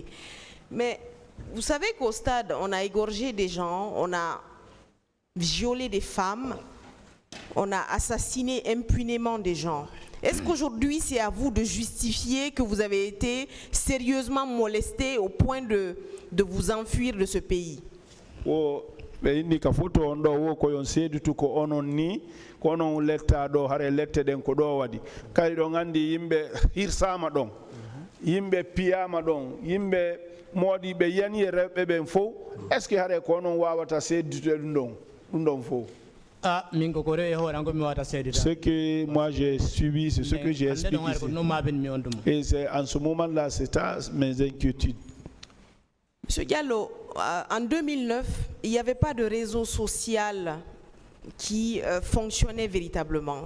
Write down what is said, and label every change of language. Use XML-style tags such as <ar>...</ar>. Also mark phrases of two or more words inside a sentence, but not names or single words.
<fr>Mais vous savez qu'au stade, on a égorgé des gens, on a violé des femmes, on a assassiné impunément des gens. Est-ce qu'aujourd'hui, c'est à vous de justifier que vous avez été sérieusement molesté au point de vous enfuir de ce pays?</fr> <ff>Be indi ka foto on do wo ko yon seedu ko onon ni ko onon letta do hare lette den ko do wadi kay do ngandi yimbe hirsama don yimbe piyama don yimbe modi be yani rebe ben fo</ff> <fr>est ce que</fr> <ff>hare ko onon wawata seedu dum fo. Ah,</ff> <fr>Ce que moi j'ai suivi, c'est ce que j'ai expliqué. Et c'est en ce moment-là, c'est mes inquiétudes. Monsieur Diallo, en 2009, il n'y avait pas de réseau social qui fonctionnait véritablement.</fr>